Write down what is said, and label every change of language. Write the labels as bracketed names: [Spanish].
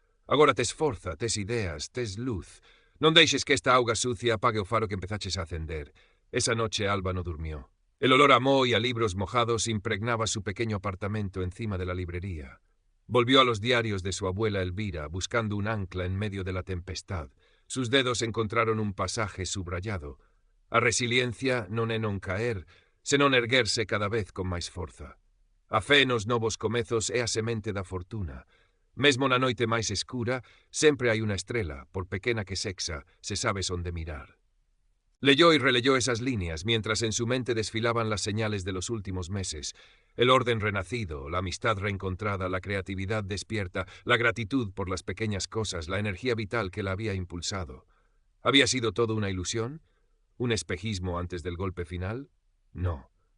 [Galician] Agora tes forza, tes ideas, tes luz. Non deixes que esta auga sucia apague o faro que empezaches a acender». [Spanish] Esa noche Alba no durmió. El olor a moho y a libros mojados impregnaba su pequeño apartamento encima de la librería. Volvió a los diarios de su abuela Elvira, buscando un ancla en medio de la tempestad. Sus dedos encontraron un pasaje subrayado. [Galician] A resiliencia non é non caer, senón erguerse cada vez con máis forza. A fe nos novos comezos é a semente da fortuna. Mesmo na noite máis escura, sempre hai unha estrela, por pequena que sexa, se sabes onde mirar. [Spanish] Leyó y releyó esas líneas, mientras en su mente desfilaban las señales de los últimos meses. El orden renacido, la amistad reencontrada, la creatividad despierta, la gratitud por las pequeñas cosas, la energía vital que la había impulsado. ¿Había sido todo una ilusión? ¿Un espejismo antes del golpe final? No.